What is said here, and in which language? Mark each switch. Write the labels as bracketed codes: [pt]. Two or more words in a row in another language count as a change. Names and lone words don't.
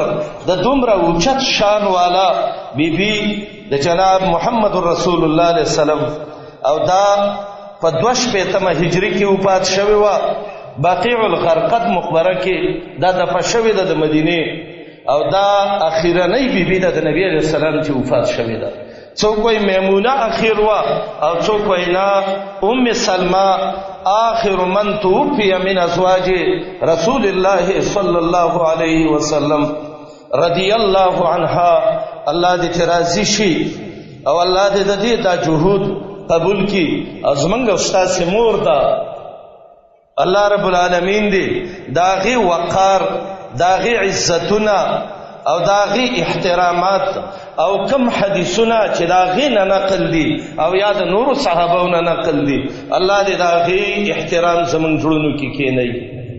[ps] د دومره اوچت شان والا بیبي د جناب محمد رسول الله [ar] علیه السلام [ps] او دا په 2 هجری کې وفات شوی و. بقیع الغرقد مقبره کې دا دفن شوی ده د مدینه، او دا اخیرنۍ بیبي ده د نبی [ar] علیہ السلام [ps] چې وفات شوی ده. څوک وایي میمونه اخیر وا او څوک وایي نه ام سلمہ [ar] آخر من توفی من ازواج رسول الله صلی الله علیه وسلم رضی الله عنها. [ps] الله دې راضي شي او الله دې د دې دا جهود قبول کړي. او زمونږ استاد مور ده، [ar] الله رب العالمین [ps] دې داغي وقار، داغي عزتونه او داغي احترامات او کم حدیثونه چې داغي نه نقل دي او یا د نورو صحابهونو نقل دي، الله دې داغي احترام زمونږ زړونو کې کېنوي.